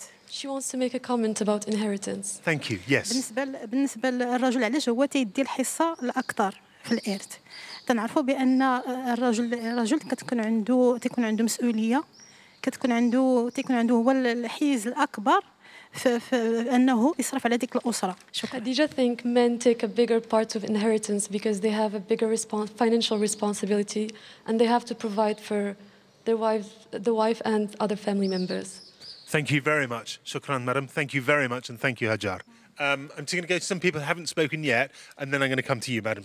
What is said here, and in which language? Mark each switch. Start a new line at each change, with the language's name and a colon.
English: She wants to make a comment about inheritance. Thank you. Yes.
Arabic: بالنسبة للرجل علاش هو تيدي الحصة الأكثر في الإرث. تنعرفوا بأن الرجل تكون عنده مسؤولية تكون عنده هو الحيز الأكبر في أنه يصرف على ديك الأسرة.
English: Khadija think men take a bigger part of inheritance because they have a bigger financial responsibility and they have to provide for their wife and other family members. Thank you very much. Shukran, madam. Thank you very much, and thank you, Hajar. I'm going to go to some people who haven't spoken yet, and then I'm going to come to you, madam.